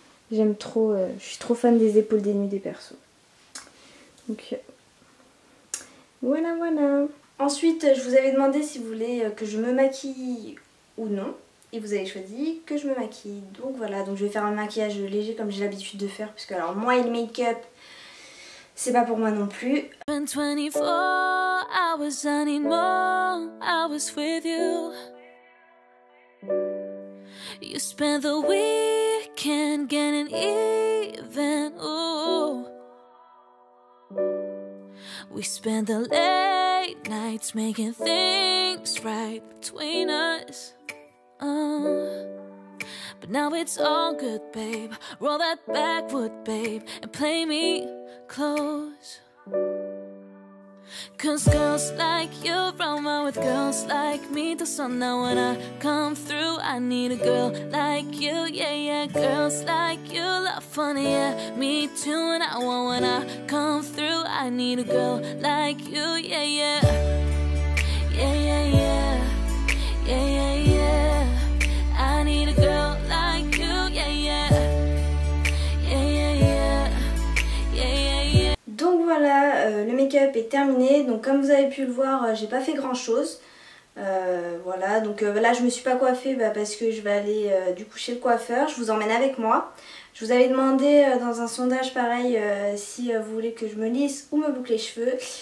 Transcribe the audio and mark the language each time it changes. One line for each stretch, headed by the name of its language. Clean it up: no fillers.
French: J'aime trop, je suis trop fan des épaules dénudées perso. Donc voilà. Ensuite, je vous avais demandé si vous voulez que je me maquille ou non. Et vous avez choisi que je me maquille. Donc voilà, donc je vais faire un maquillage léger comme j'ai l'habitude de faire. Puisque alors moi et le make-up, c'est pas pour moi non plus.
English: 24 hours, I need more hours with you. You spent the weekend getting even, ooh. We spent the late nights making things right between us. But now it's all good, babe. Roll that backwood, babe, and play me close. Cause girls like you run around with girls like me till sundown. When I come through, I need a girl like you, yeah, yeah. Girls like you love funny, yeah, me too. And I want when I come through, I need a girl like you, yeah, yeah. Yeah, yeah, yeah, yeah, yeah, yeah. I need a girl like you, yeah, yeah. Yeah, yeah, yeah, yeah, yeah, yeah.
French: Donc voilà, le make-up est terminé. Donc comme vous avez pu le voir, j'ai pas fait grand chose. Voilà, donc là je me suis pas coiffée parce que je vais aller du coup chez le coiffeur. Je vous emmène avec moi. Je vous avais demandé dans un sondage pareil si vous voulez que je me lisse ou me boucle les cheveux.